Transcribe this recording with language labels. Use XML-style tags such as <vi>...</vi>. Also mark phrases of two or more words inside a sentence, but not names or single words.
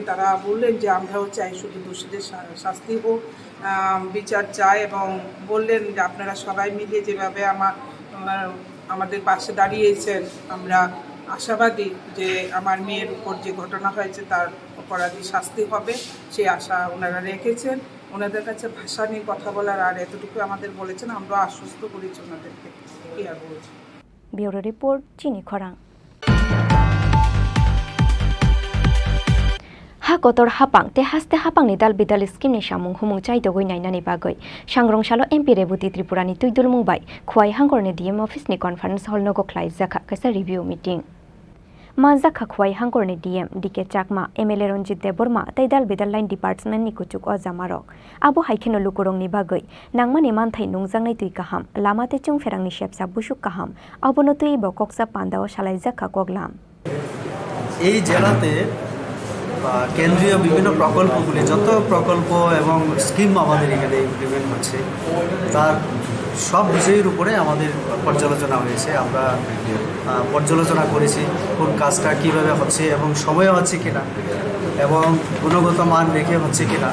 <bn>তারা বললেন যে আমরাও চাই শুধু দোষীদের শাস্তি হোক, বিচার চাই এবং বললেন যে আপনারা সবাই মিলে যেভাবে আমাদের পাশে দাঁড়িয়েছেন, আমরা আশাবাদী যে আমার মেয়ের উপর যে ঘটনা হয়েছে তার অপরাধী শাস্তি হবে, সেই আশা ওনারা রেখেছেন। ওনাদের কাছে ভাষা নিয়ে কথা বলার আর এতটুকু আমাদের বলেছেন, আমরা আশ্বস্ত করেছি ওনাদেরকে। কি আর বলছি।</bn> <en>bureau report,</en> <bn>চিনি খরাং।</bn> <trp>Hakotor hapang te haste hapang ni dal bidal skim ni samung humung chai dogoi nainani bagoi sangrong salo MP Rebuti Tripura ni tuidul mungbai khwai hangor ni DM office ni</trp> <en>conference hall</en> <trp>no go khlai jakha kaisa</trp> <en>review meeting</en> <trp>Mazak khwai hangor ni DM DK Chakma MLA Ronjit Deborma tai dal bidal</trp> <en>line department</en> <trp>ni kuchuk o jamarok abo haikeno lukurong ni bagoi nangmani manthai nungjang nai tui kaham lamate chung ferang ni shepsa busuk kaham abono tui bo koksa pandao shalai jakha koglam</trp> <bn>এই জেলাতে কেন্দ্রীয় বিভিন্ন প্রকল্পগুলি যত প্রকল্প এবং স্কিম আমাদের এখানে ইমপ্লিমেন্ট হচ্ছে তার সব বিষয়ের উপরে আমাদের পর্যালোচনা হয়েছে। আমরা পর্যালোচনা করেছি কোন কাজটা কীভাবে হচ্ছে এবং সময় হচ্ছে কিনা এবং গুণগত মান রেখে হচ্ছে কিনা।</bn>